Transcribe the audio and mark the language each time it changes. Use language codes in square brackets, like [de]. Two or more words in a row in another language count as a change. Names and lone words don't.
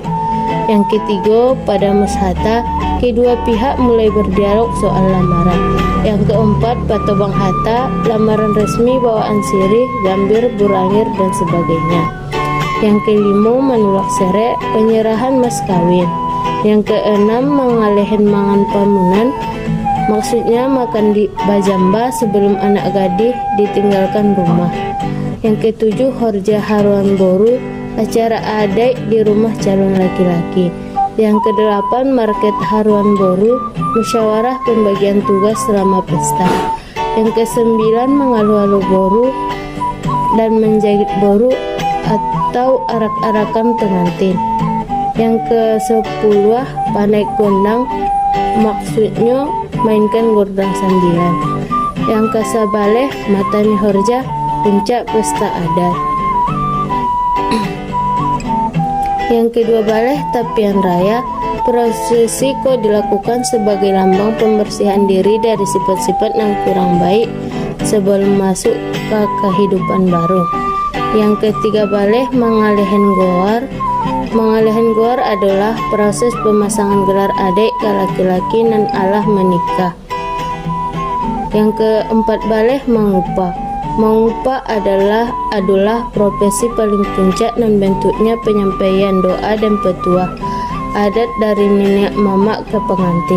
[id] Yang ketiga pada Meshata, kedua pihak mulai berdialog soal lamaran. Yang keempat patobang hata, lamaran resmi bawaan sirih, gambir, burangir, dan sebagainya. Yang kelima menulak serek, penyerahan mas kawin. Yang keenam mengalehin mangan pamunan, maksudnya makan di bajamba sebelum anak gadis ditinggalkan rumah. Yang ketujuh horja haruan boru, acara adat di rumah calon laki-laki. Yang kedelapan market haruan boru, musyawarah pembagian tugas selama pesta. Yang kesembilan mengalu-alu boru dan menjahit boru atau arak-arakan pengantin. Yang ke-10 pandai gondang, maksudnya mainkan gordang sambilan. Yang ke-11 matani horja, puncak pesta adat. Yang ke-12 tapian raya, prosesi ko dilakukan sebagai lambang pembersihan diri dari sifat-sifat yang kurang baik sebelum masuk ke kehidupan baru. Yang ke-13 mengalehin goar. Mengalehin goar adalah proses pemasangan gelar adik ke laki-laki dan alah menikah. Yang ke-14 mengupah. Mengupah adalah profesi paling puncak dan bentuknya penyampaian doa dan petuah adat dari nenek mamak ke pengantin.